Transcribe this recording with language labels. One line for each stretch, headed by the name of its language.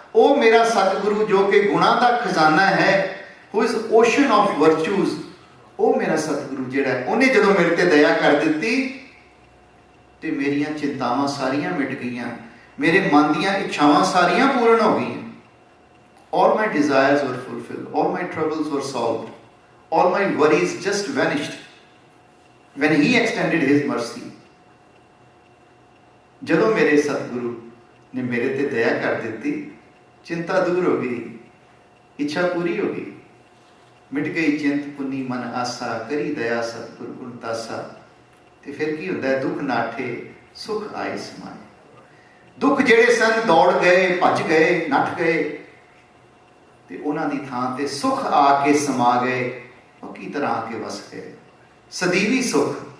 Punjabi: ਉਹ ਮੇਰਾ ਸਤਿਗੁਰੂ ਜੋ ਕਿ ਗੁਣਾਂ ਦਾ ਖਜ਼ਾਨਾ ਹੈ,
English: who is ocean of virtues,
Punjabi: ਉਹ ਮੇਰਾ ਸਤਿਗੁਰੂ ਜਿਹੜਾ, ਉਹਨੇ ਜਦੋਂ ਮੇਰੇ ਤੇ ਦਇਆ ਕਰ ਦਿੱਤੀ ਤੇ ਮੇਰੀਆਂ ਚਿੰਤਾਵਾਂ ਸਾਰੀਆਂ ਮਿਟ ਗਈਆਂ, ਮੇਰੇ ਮਨ ਦੀਆਂ ਇੱਛਾਵਾਂ ਸਾਰੀਆਂ ਪੂਰਨ ਹੋ ਗਈਆਂ।
English: All my desires were fulfilled, all my troubles were solved, all my worries just vanished when he extended his mercy.
Punjabi: ਜਦੋਂ ਮੇਰੇ ਸਤਿਗੁਰੂ ਨੇ ਮੇਰੇ ਤੇ ਦਇਆ ਕਰ ਦਿੱਤੀ, ਚਿੰਤਾ ਦੂਰ ਹੋ ਗਈ, ਇੱਛਾ ਪੂਰੀ ਹੋ ਗਈ। ਮਿਟ ਗਈ ਚਿੰਤ ਪੁੰਨੀ ਮਨ ਆਸਾ, ਕਰੀ ਦਇਆ ਸਤਿਗੁਰ ਗੁਣ ਤਾਸਾ। ਤੇ ਫਿਰ ਕੀ ਹੁੰਦਾ ਹੈ? ਦੁੱਖ ਨਾਠੇ ਸੁਖ ਆਏ ਸਮਾਏ। ਦੁੱਖ ਜਿਹੜੇ ਸਨ ਦੌੜ ਗਏ, ਭੱਜ ਗਏ, ਨੱਠ ਗਏ, ਤੇ ਉਹਨਾਂ ਦੀ ਥਾਂ ਤੇ ਸੁਖ ਆ ਕੇ ਸਮਾ ਗਏ, ਪੱਕੀ ਤਰ੍ਹਾਂ ਆ ਕੇ ਵਸ ਗਏ। ਸਦੀਵੀ ਸੁਖ।